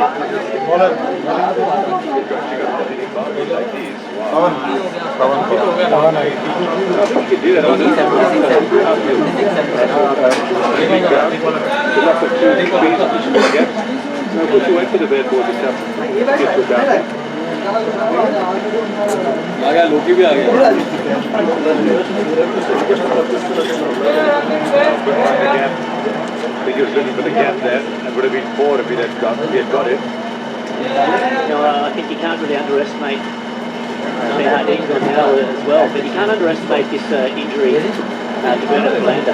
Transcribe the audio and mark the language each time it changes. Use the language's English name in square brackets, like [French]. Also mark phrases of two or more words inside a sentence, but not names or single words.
[English] like these. Wow. No, of course you wait for the bad ball to come. Get to a boundary. [Hindi] आ गया लोकी भी आ गया [English] I think he was looking for the gap there and would have been 4 if he had got it. You know, I think you can't really underestimate Hardy's gone now as well, but you can't underestimate this injury to Bernard Lander.